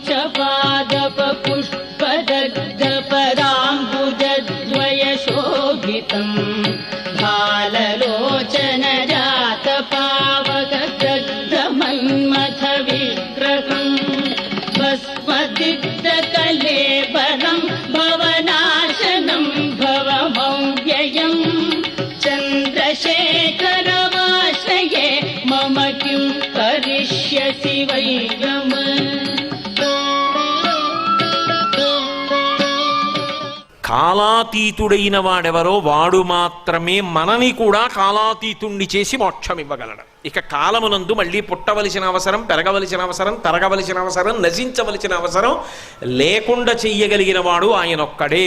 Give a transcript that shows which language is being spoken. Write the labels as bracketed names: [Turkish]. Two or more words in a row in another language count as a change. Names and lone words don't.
[Sanskrit] पादप पुष्पदग्ध पदाम्बुजद्वय शोभितम् भाललोचन जात पावक दग्ध मन्मथ विग्रहम् भस्मदिग्ध कलेबरम् भवनाशनम् भवमव्ययम् चन्द्रशेखरमाश्रये मम किं करिष्यसि वै गम। [Telugu] కాలాతీతుడైన వాడెవరో వాడు మాత్రమే మనని కూడా కాలాతీతుణ్ణి చేసి మోక్షం ఇవ్వగలడు. ఇక కాలమునందు మళ్ళీ పుట్టవలసిన అవసరం, పెరగవలసిన అవసరం, తరగవలసిన అవసరం, నశించవలసిన అవసరం లేకుండా చెయ్యగలిగిన వాడు ఆయనొక్కడే.